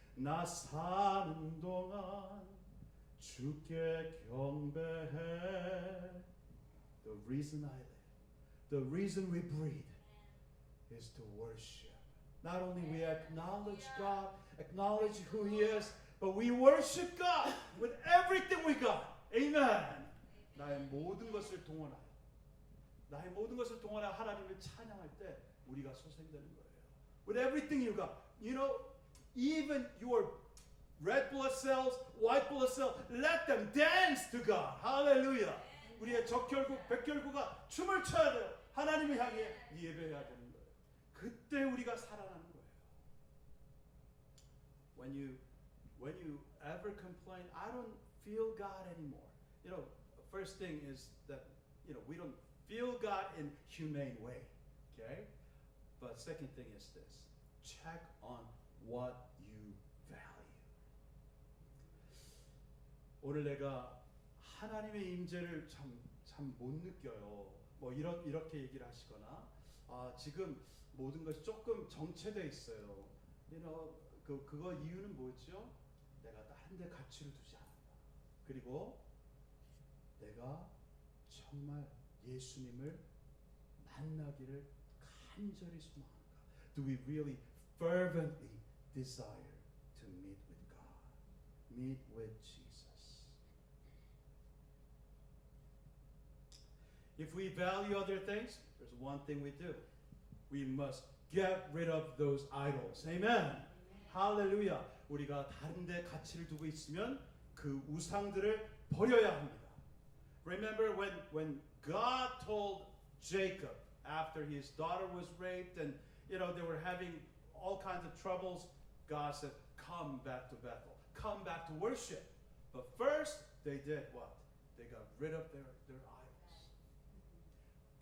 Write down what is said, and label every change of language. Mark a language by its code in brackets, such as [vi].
[ko] 나 사는 동안 주께 경배해. [en] The reason I live, the reason we breathe is to worship. Not only we acknowledge God, acknowledge who He is, but we worship God with everything we got. Amen. [ko] 나의 모든 것을 동원하여 하나님을 찬양할 때 우리가 소생되는 거예요. [en] With everything you got. Even your red blood cells, white blood cells, let them dance to God. Hallelujah. [ko] 우리의 적혈구, 백혈구가 춤을 춰야 돼요. 하나님을 향해 예배해야 되는 거예요. 그때 우리가 살아나는 거예요. [en] When you ever complain, I don't feel God anymore. First thing is that we don't feel God in humane way. Okay? But second thing is this. Check on what you value. [ko] 오늘 내가 하나님의 임재를 참 못 느껴요. 뭐 이렇게 얘기를 하시거나 지금 모든 것이 조금 정체돼 있어요. 그거 이유는 뭐죠? 내가 다른 데 가치를 두지 않았다. 그리고 내가 정말 예수님을 만나기를 간절히 소망하는가? [en] Do we really fervently desire to meet with God? Meet with Jesus. If we value other things, there's one thing we do. We must get rid of those idols. Amen. 할렐루야. [ko] 우리가 다른 데 가치를 두고 있으면 그 우상들을 버려야 합니다. [en] Remember when God told Jacob after his daughter was raped and they were having all kinds of troubles, God said, come back to Bethel. Come back to worship. But first, they did what? They got rid of their idols.